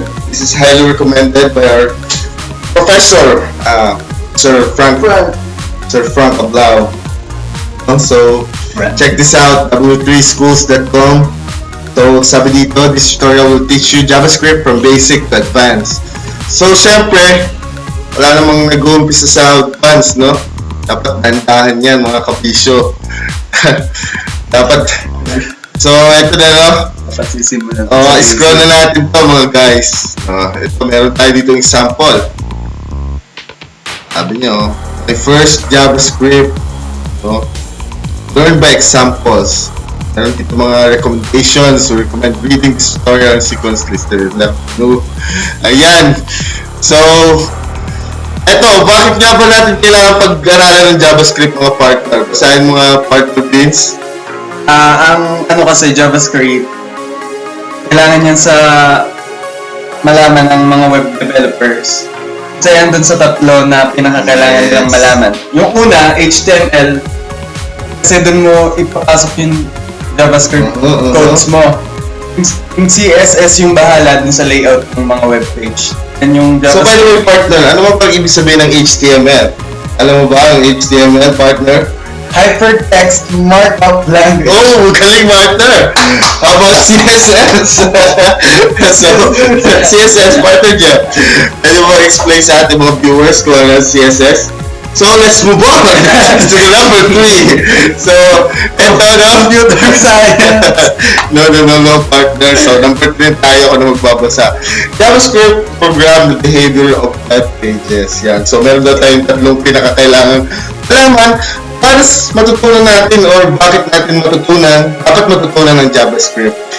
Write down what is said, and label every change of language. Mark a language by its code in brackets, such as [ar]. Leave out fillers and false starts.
[en] This is highly recommended by our professor, Sir Frank Ablao. So, check this out, w3schools.com. So, [tl] sabi dito, [en] this tutorial will teach you JavaScript from basic to advanced. [tl] So, syempre, wala namang nag-uumpisa sa advanced, no? Dapat dandahan yan, mga kapisyo. Dapat, so, ito na, no? Dapat sisimulan. Scroll na natin to, mga guys. Ito, meron tayo dito example. Sabi nyo, [en] my first JavaScript, no? Learn by examples. [tl] Meron dito mga [en] recommendations. We recommend reading this tutorial and sequence listed left. [tl] No. Ayan. So, eto, bakit nga ba natin kailangan pag-aralan ng JavaScript, mga partner? Basahin mga partner pins. Ang ano kasi JavaScript, kailangan yan sa malaman ng mga web developers. Kasi yan dun sa tatlo na pinakakailangan nilang malaman. Yung una, HTML, kasi dun mo ipapasok yung JavaScript codes mo. Yung CSS yung bahala dun sa layout ng mga web page. Yan yung So, [en] JavaScript. by the way, [tl] partner, ano mo pag ibig sabihin ng HTML? Alam mo ba ang HTML, partner? [en] Hypertext Markup Language. Oh, [tl] galing, [en] partner! How about CSS? So, CSS, partner dyan. [tl] Pwede mo explain sa ating mga viewers kung ano ang CSS? [en] So, let's move on to the number 3. [tl] So, ito na. [en] Computer science. [tl] No, partner. So, number 3 tayo kung ano magbabasa. [en] JavaScript program the behavior of web pages. Yan. [tl] So, meron daw tayong tatlong pinakakailangan alaman para matutunan natin or bakit natin dapat matutunan ng JavaScript.